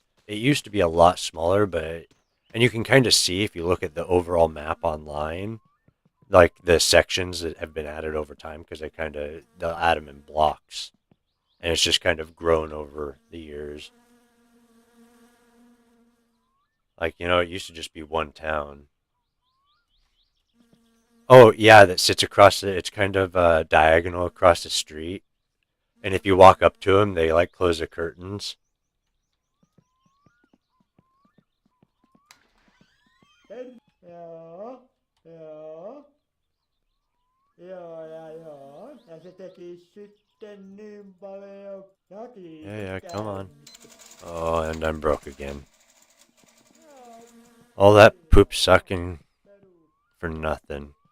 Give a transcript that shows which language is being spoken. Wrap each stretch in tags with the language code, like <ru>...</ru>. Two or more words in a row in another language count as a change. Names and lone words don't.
<en>It used to be a lot smaller, and you can kind of see if you look at the overall map online, like the sections that have been added over time because they'll add them in blocks, and it's just kind of grown over the years. Like, it used to just be one town. Oh, yeah, that sits across it's kind of diagonal across the street. And if you walk up to them, they like close the curtains.</en> <fi>Joo, joo. Joo ja joo. Ja se teki sitten niin paljon. Ja kiitos</fi> <en>Yeah, come on.</en> <fi>käynnistä.</fi> <en>Oh, and I'm broke again. All that poop sucking for nothing.</en>